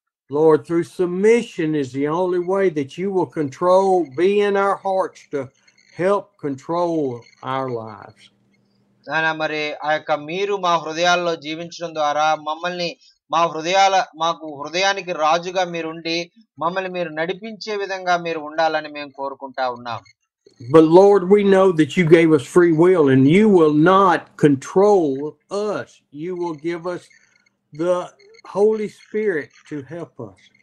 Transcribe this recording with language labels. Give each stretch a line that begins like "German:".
English: Lord, through submission is the only way that you will be in our hearts to help control our lives.
Telugu: నాయనా మరి ఆ యొక్క మీరు మా హృదయాల్లో జీవించడం ద్వారా మమ్మల్ని మాకు హృదయానికి రాజుగా మీరుండి మమ్మల్ని మీరు నడిపించే విధంగా మీరు ఉండాలని మేము కోరుకుంటా ఉన్నాం.
English: But Lord, we know that you gave us free will and you will not control us. You will give us the Holy Spirit to help us.